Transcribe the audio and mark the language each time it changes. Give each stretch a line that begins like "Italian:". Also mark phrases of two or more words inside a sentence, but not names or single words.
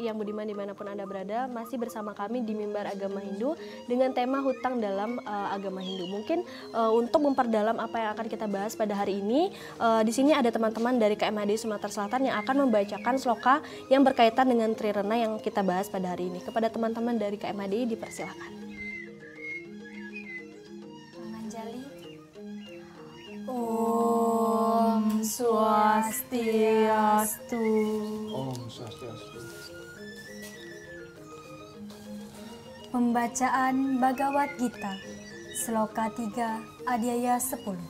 Indonesian: yang budiman dimanapun Anda berada, masih bersama kami di Mimbar Agama Hindu dengan tema hutang dalam agama Hindu. Mungkin untuk memperdalam apa yang akan kita bahas pada hari ini, di sini ada teman-teman dari KMHD Sumatera Selatan yang akan membacakan sloka yang berkaitan dengan Trirena yang kita bahas pada hari ini. Kepada teman-teman dari KMHD dipersilakan. Menganjali. Om Swastiastu. Om Swastiastu. Pembacaan Bhagavad Gita, Sloka 3, Adhyaya 10.